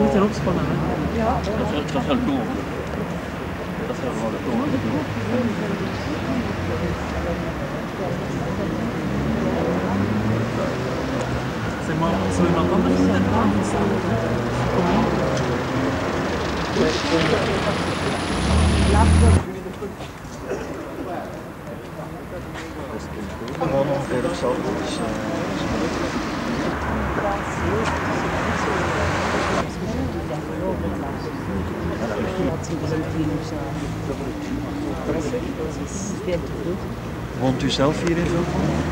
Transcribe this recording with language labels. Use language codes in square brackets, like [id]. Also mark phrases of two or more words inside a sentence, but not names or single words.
[nl] ook spannend, hè? Ja. Dat is wel cool. Dat is wel cool. [fr] C'est moi, c'est même encore plus [nl] Woont u zelf hier in Zilver?